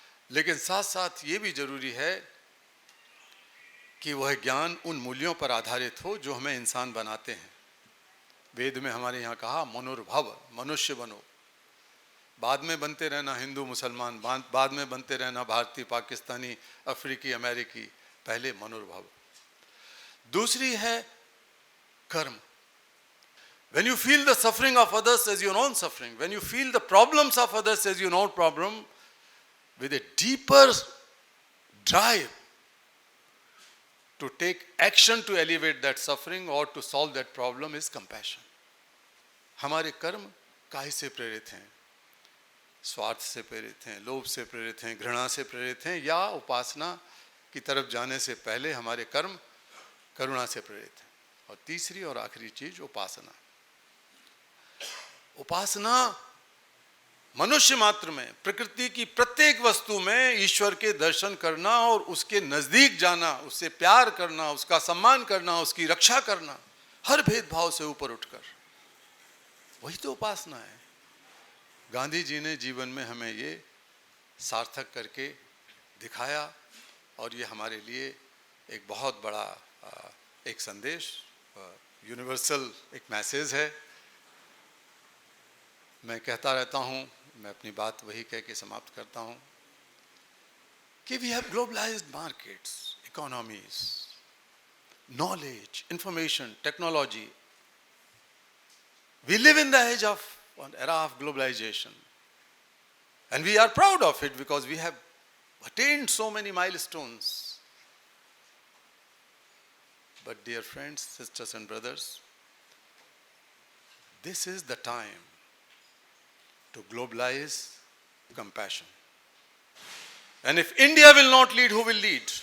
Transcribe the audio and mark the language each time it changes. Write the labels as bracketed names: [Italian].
[Hindi] लेकिन साथ साथ ये भी जरूरी है कि वह ज्ञान उन मूल्यों पर आधारित हो जो हमें इंसान बनाते हैं। वेद में हमारे यहाँ कहा मनुर्भव, मनुष्य बनो। बाद में बनते रहना हिंदू मुसलमान, बाद में बनते रहना भारतीय, पाकिस्तानी, अफ्रीकी, अमेरिकी, पहले मनुर्भव। दूसरी है कर्म। [English] When you feel the suffering of others as your own suffering, when you feel the problems of others as your own problem, with a deeper drive to take action to alleviate that suffering or to solve that problem is compassion. [Hindi] हमारे कर्म काहे से प्रेरित हैं? स्वार्थ से प्रेरित हैं, लोभ से प्रेरित हैं, घृणा से प्रेरित हैं, या उपासना की तरफ जाने से पहले हमारे कर्म करुणा से प्रेरित हैं? और तीसरी और आखिरी चीज उपासना। उपासना मनुष्य मात्र में, प्रकृति की प्रत्येक वस्तु में ईश्वर के दर्शन करना और उसके नजदीक जाना, उससे प्यार करना, उसका सम्मान करना, उसकी रक्षा करना, हर भेदभाव से ऊपर उठकर, वही तो उपासना है। गांधी जी ने जीवन में हमें ये सार्थक करके दिखाया और ये हमारे लिए एक बहुत बड़ा एक संदेश, यूनिवर्सल एक मैसेज है। मैं कहता रहता हूँ, मैं अपनी बात वही कह के समाप्त करता हूँ कि [English] We have globalized markets, economies, knowledge, information, technology. We live in the age of an era of globalization, and we are proud of it because we have attained so many milestones. But dear friends, sisters and brothers, this is the time to globalize compassion. And if India will not lead, who will lead?